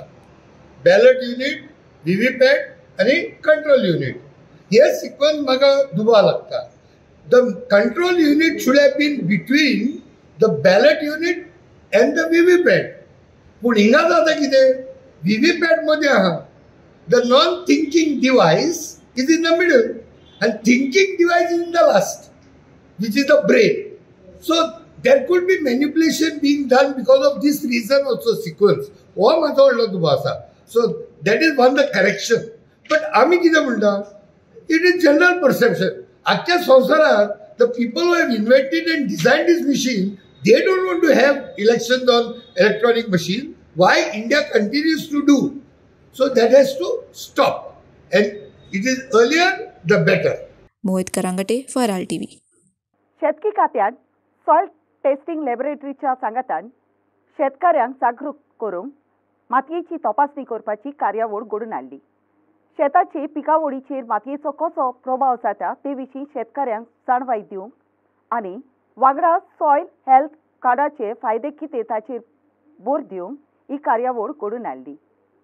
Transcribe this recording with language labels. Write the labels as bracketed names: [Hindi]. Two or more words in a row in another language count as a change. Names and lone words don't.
[English] ballot unit, [Konkani] व्हीव्हीपॅट आनी [English] control unit [Konkani] हे सिक्वन्स म्हाका दुबाव लागता। [English] the control unit should have been between the ballot unit and the VVPAT. [Konkani] पूण हिंगा जाता कितें, व्हीव्हीपॅट मध्ये आहा [English] the non thinking device is in the middle and thinking device is in the last, which is the brain. So there could be manipulation being done because of this reason also sequence. [Konkani] हो माझा व्हडलो दुबाव आसा. [English] So that is one the correction. [Konkani] But आमी कितें म्हणटा, [English] it is general perception. [Konkani] आजच्या संवसारात [English] the people who have invented and designed this machine, they don't want to have elections on electronic machine. Why India continues to do? So that has to stop. And it is earlier the better. Mohit Karangate for Herald TV. [Konkani] शेतकी खात्यान [English] soil testing [Konkani] लॅबोरेटरीच्या सांगातान शेतकऱ्यांक जागरूक करूंक मातयेची तपासणी करपाची कार्यावळ घडोवन हाडली। शेताची पिकावळीचेर मातयेचो कसो प्रभाव जाता ते विशीं शेतकऱ्यांक जाणवाय दिवंक आनी वांगडा [English] soil health [Konkani] कार्डाचे फायदे कितें ताचेर भर दिवंक ही कार्यावळ घडोवन हाडली।